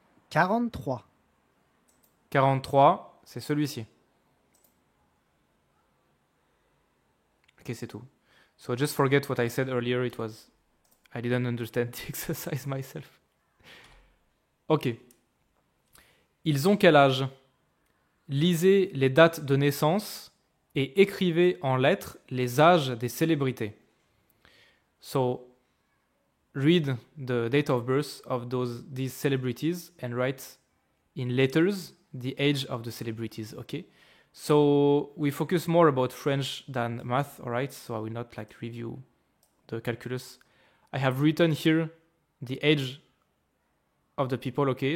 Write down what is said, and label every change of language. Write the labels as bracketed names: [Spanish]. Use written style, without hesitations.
[French] 43, 43, c'est celui-ci. Ok, c'est tout. [English] So just forget what I said earlier. I didn't understand the exercise myself. [French] Ok. Ils ont quel âge? Lisez les dates de naissance et écrivez en lettres les âges des célébrités. So, [English] read the date of birth of these celebrities and write in letters the age of the celebrities, okay? So we focus more about French than math, all right? So I will not like review the calculus. I have written here the age of the people, okay?